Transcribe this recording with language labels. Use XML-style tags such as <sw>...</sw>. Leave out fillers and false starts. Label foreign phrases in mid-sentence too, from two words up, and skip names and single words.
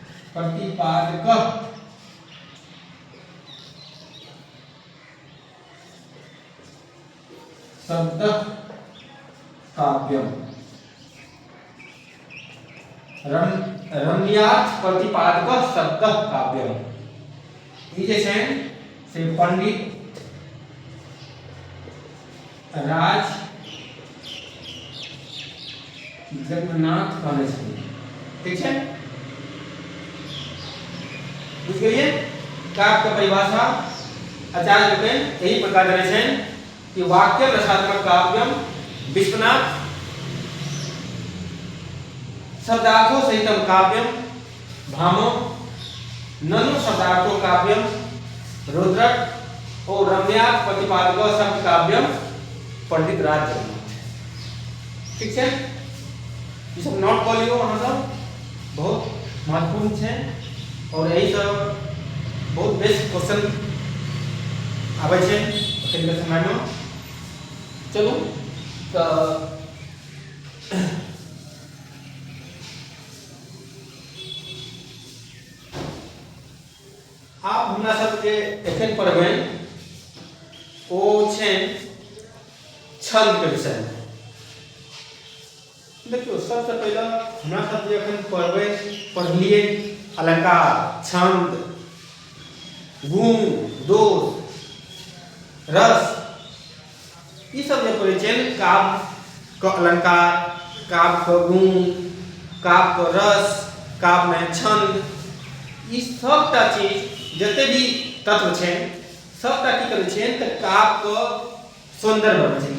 <sa>प्रतिपादक शब्द काव्यम रम्यार्थ प्रतिपादक शब्द काव्यम</sa> <mai>ई जे छै से पंडित राज जगन्नाथ कहने छथिन। ठीक है, बुझ गेलिए। काव्य के परिभाषा आचार्य लोकनि यही प्रकार देने छनि कि</mai> <sa>वाक्य रसात्मक काव्यम</sa> <mai>विश्वनाथ</mai> <sa>शब्दार्थो सहितम काव्यम</sa> <mai>भामो</mai> <sa>ननु शब्दार्थो काव्यम</sa> <mai>रुद्रक और</mai> <sa>रम्यार्थ प्रतिपादक शब्द काव्यम</sa> <mai>पंडित राज जगन्नाथ। ठीक है, ये सब नोट कर लियो, अहाँ सब बहुत महत्वपूर्ण है और यही सब बहुत</mai> <en>best question</en> <mai>आवे छै अखन के समय में। चलू तो आप हमरा सबके एखन पढ़बै ओ छै छंद के विषय में। देखियो, सबसे पहले हमरा सब जे एखन पढ़लिए अलंकार, छंद, गुण, दोष, रस, ये सब जे पढ़े छै काव्य के अलंकार, काव्य के गुण, काव्य के रस, काव्य में छंद, ई सबटा चीज जते भी तत्व छै सबटा की करे छै त काव्य के सौंदर्य बनबै छै।</mai>